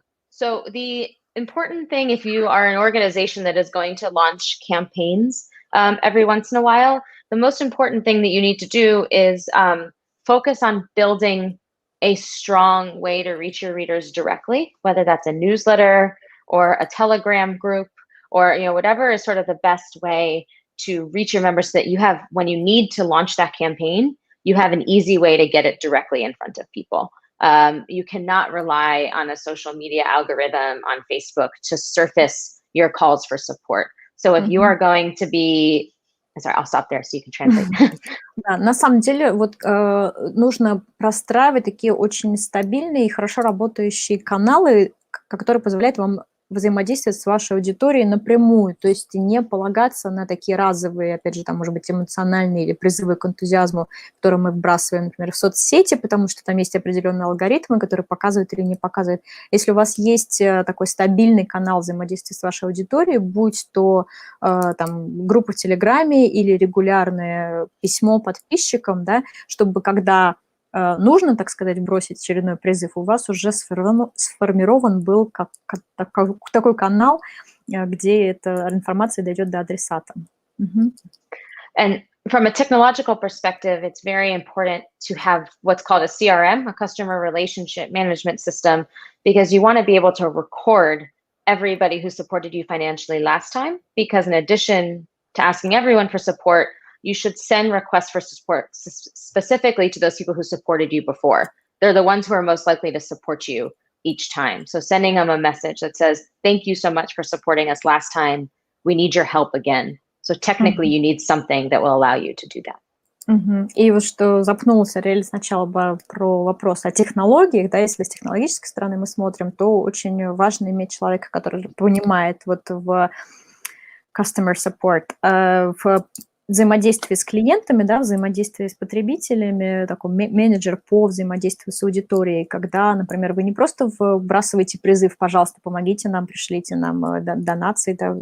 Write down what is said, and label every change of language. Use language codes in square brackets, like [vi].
[en] So the important thing, if you are an organization that is going to launch campaigns every once in a while, the most important thing that you need to do is focus on building a strong way to reach your readers directly, whether that's a newsletter or a Telegram group or whatever is sort of the best way to reach your members so that you have, when you need to launch that campaign, you have an easy way to get it directly in front of people. You cannot rely on a social media algorithm on Facebook to surface your calls for support. So if you are going to be, sorry, I'll stop there so you can translate. [ru] Да, на самом деле вот нужно простраивать такие очень стабильные и хорошо работающие каналы, которые позволяют вам взаимодействовать с вашей аудиторией напрямую, то есть не полагаться на такие разовые, опять же, там, может быть, эмоциональные или призывы к энтузиазму, которые мы вбрасываем, например, в соцсети, потому что там есть определенные алгоритмы, которые показывают или не показывают. Если у вас есть такой стабильный канал взаимодействия с вашей аудиторией, будь то там группа в Телеграме или регулярное письмо подписчикам, да, чтобы когда нужно, так сказать, бросить очередной призыв, у вас уже сформирован был такой канал, где эта информация дойдет до адресата. [en] And from a technological perspective, it's very important to have what's called a CRM, a customer relationship management system, because you want to be able to record everybody who supported you financially last time, because in addition to asking everyone for support, you should send requests for support specifically to those people who supported you before. They're the ones who are most likely to support you each time. So sending them a message that says, thank you so much for supporting us last time. We need your help again. So technically you need something that will allow you to do that. [ru] И вот что запнулся Ариэль сначала про вопрос о технологиях, да, если с технологической стороны мы смотрим, то очень важно иметь человека, который понимает вот в customer support, в взаимодействие с клиентами, да, взаимодействие с потребителями, такой менеджер по взаимодействию с аудиторией, когда, например, вы не просто вбрасываете призыв, пожалуйста, помогите нам, пришлите нам донаты